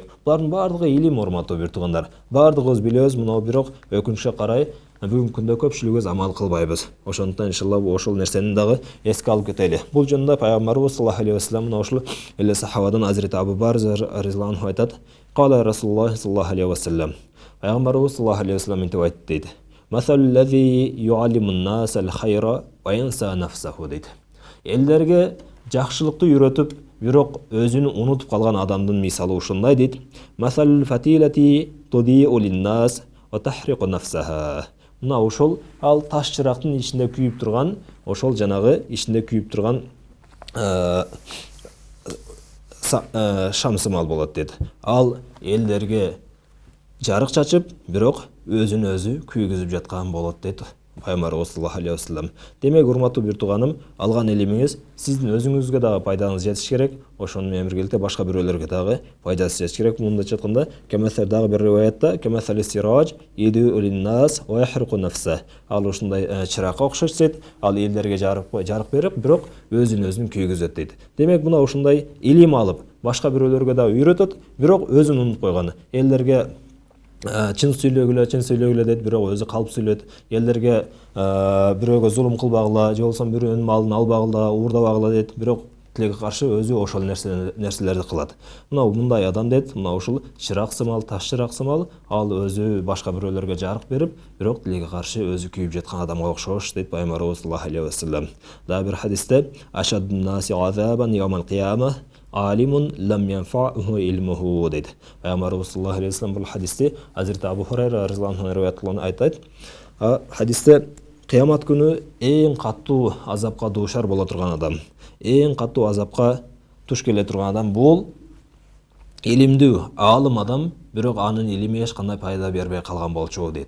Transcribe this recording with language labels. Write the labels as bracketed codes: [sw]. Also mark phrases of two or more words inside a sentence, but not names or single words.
[ky] Булардын бардыгы илим, урматтуу бир туугандар. Бардыгыбыз билебиз, мына бирок өкүнүчкө карай бүгүнкү күндө көпчүлүгүбүз амал кылбайбыз. Ошондуктан иншалла ошол нерсени дагы эске алып кетели. Бул жөнүндө Пайгамбарыбыз [ar] صلى الله عليه وسلم [ky] мына ошол эле сахабадан Азирет Абу Барза [ar] رضي الله عنه [ky] айтат: [ar] "قال رسول الله صلى الله عليه وسلم." [ky] Пайгамбарыбыз [ar] صلى الله عليه وسلم [ky] интип айтты дейт: [ar] "مثل الذي يعلمون الناس الخير وينسى نفسه" [ky] дейт. Элдерге жакшылыкты үйрөтүп, бирок өзүн унутуп калган адамдын мисалы ушундай дейт. [ar] مثل الفتيلة تضيء للناس وتحرق نفسها. [ky] Мына ошол ал таш чырактын ичинде күйүп турган, ошол жанагы ичинде күйүп турган шамсымал болот дейт. Ал элдерге жарык чачып, бирок өзүн өзү күйгүзүп жаткан болот дейт Пайгамбарыбыз [ar] صلى الله عليه وسلم. [ky] Демек, урматтуу бир тууганым, алган илимиңиз сиздин өзүңүзгө дагы пайдаңыз жетиш керек, ошону менен биргеликте башка бирөөлөргө дагы пайдасы жетиш керек. Мындайча айтканда, [ar] كمثل [ky] дагы бир риваятта, [ar] كمثل السراج يضيء للناس ويحرق نفسه. [ky] Ал ушундай чыракка окшош дейт, ал элдерге жарык берип, бирок өзүн өзүн күйгүзөт дейт. Демек, мына ушундай илим алып, башка бирөөлөргө дагы үйрөтөт, бирок өзүн унутуп койгон. Элдерге чын сүйлөгүлө дейт, бирок өзү калп сүйлөйт. Элдерге бирөөгө зулум кылбагыла, же болбосо бирөөнүн малын албагыла, уурдабагыла дейт, бирок тилеге каршы өзү ошол нерселерди кылат. Мына мындай адам дейт, мына ушул чырак сымал, таш чырак сымал, ал өзү башка бирөөлөргө жарык берип, бирок тилеге каршы өзү күйүп жаткан адамга окшош дейт Пайгамбарыбыз [ar] صلى الله عليه وسلم. [ky] Дагы бир хадисте [ar] أشد الناس عذابا يوم القيامة عالم لم ينفعه علمه. [ky] Пайгамбарыбыз [ar] صلى الله عليه وسلم [ky] бул хадисте Азирет Абу Хурайра [ar] رضي الله عنه [ky] риваят кылган айтат. Хадисте кыямат күнү эң каттуу азапка дуушар боло турган адам, эң каттуу азапка туш келе турган адам бул илимдүү, аалым адам, бирок анын илими эч кандай пайда бербей калган болчу дейт.